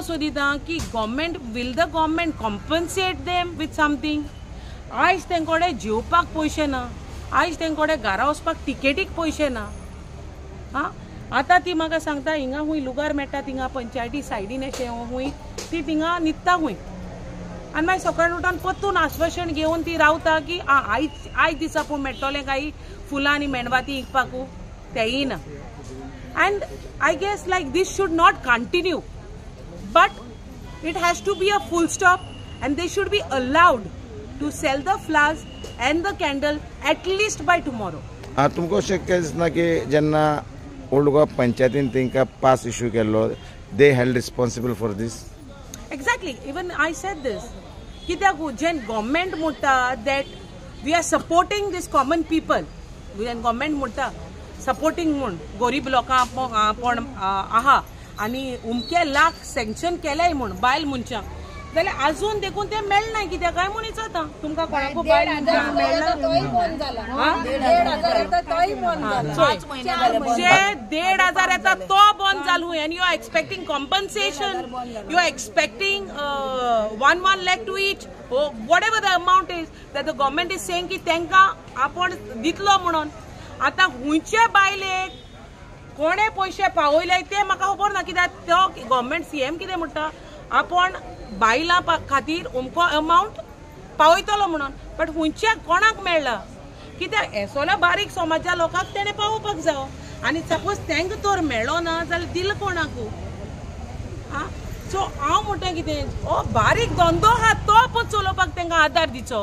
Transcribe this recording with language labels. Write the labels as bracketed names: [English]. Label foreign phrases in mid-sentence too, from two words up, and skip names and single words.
[Konkani] सोदितां की [English] will the government compensate them with something [Konkani] आयज तेंकोडे जेवपाक पयशे ना आयज तेंकोडे घरा वचपाक टिकेटीक पयशे ना हां आतां ती म्हाका सांगता हिंगा हूंय लुगार मेळटा थिंगा पंचायती सायडीन अशें हूंय ती थिंगा न्हिदता हूंय आनी मागीर सकाळीं उठोन परतून आश्वासन घेवन ती रावता की आयज दिसा पूण मेळटलें काय फुलां आनी मेणवाती विकपाकू तेंय ना [English] and I guess like this should not continue but it has to be a full stop and they should be allowed to sell the flowers and the candle atleast by tomorrow [Konkani] तुमकां शक्य दिसना की जेन्ना ओल्ड गोवा पंचायतीन तांकां पास इश्यू केल्लो [English] they held responsible for this exactly even I said this [Konkani] कित्याक जेन गव्हर्मेंट म्हणटा [English] that we are supporting this common people [Konkani] जेन गव्हर्मेंट म्हणटा सपोर्टींग म्हूण गरीब लोकां आपण आहा आनी उमके लाख सँक्शन केल्याय म्हूण बायल मनशांक जाल्यार आजून देखून ते मेळना कित्याक काय म्हूण विचारता तुमकां कोणाकू बायल मनशांक मेळना जे 1,500 येता तो बंद जालो [English] and you are expecting compensation you are expecting 1 lakh to each whatever the amount is that the government is saying [Konkani] की तांकां आपण दितलो म्हणून आतां हुंयचे बायलेक कोणे पयशे पावयले ते म्हाका खबर ना कित्याक तो गव्हर्मेंट CM कितें म्हणटा आपण बायलां खातीर उमको अमाउंट पावयतलो म्हणून बट हुंयच्या कोणाक मेळना कित्याक हेसोल्या बारीक समाजा लोकांक तेणें पावोवपाक जायो आनी सपोज तांकां तर मेळ्ळो ना जाल्यार दिल कोणाकू आं सो हांव म्हणटा कितें हो बारीक धंदो आहा तो पण चलोवपाक तांकां आदार दिचो